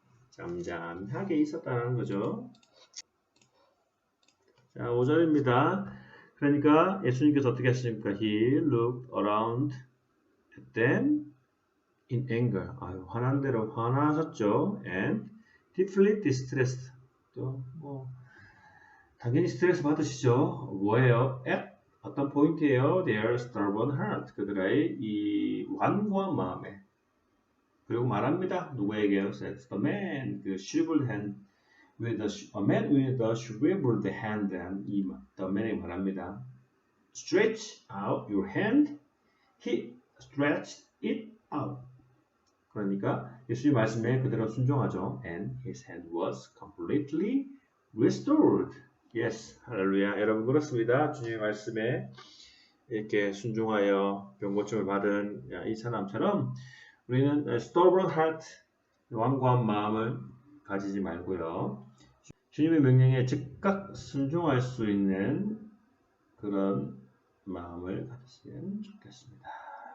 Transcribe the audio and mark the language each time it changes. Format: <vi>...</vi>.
<ko>잠잠하게 있었다는 거죠. 자, 5절입니다. 그러니까 예수님께서 어떻게 하십니까?</ko> <en>He looked around at them in anger.</en> <ko>화난 대로 화나셨죠.</ko> <en>And deeply distressed.</en> <ko>또 당연히 스트레스 받으시죠. 뭐예요?</ko> <en>at</en> <ko>어떤 포인트예요?</ko> <en>Their stubborn heart.</en> <ko>그들의 이 완고한 마음에. 그리고 말합니다. 누구에게요?</ko> <en>Says the man, 그 shriveled hand, a man with a shriveled hand, the man에게</en> <ko>말합니다.</ko> <en>Stretch out your hand. He stretched it out.</en> <ko>그러니까 예수님 말씀에 그대로 순종하죠.</ko> <en>And his hand was completely restored.</en> <ko>Yes, 할렐루야. 여러분 그렇습니다. 주님의 말씀에 이렇게 순종하여 병고침을 받은 이 사람처럼 우리는</ko> <en>stubborn heart,</en> <ko>완고한 마음을 가지지 말고요. 주님의 명령에 즉각 순종할 수 있는 그런 마음을 가졌으면 좋겠습니다.</ko>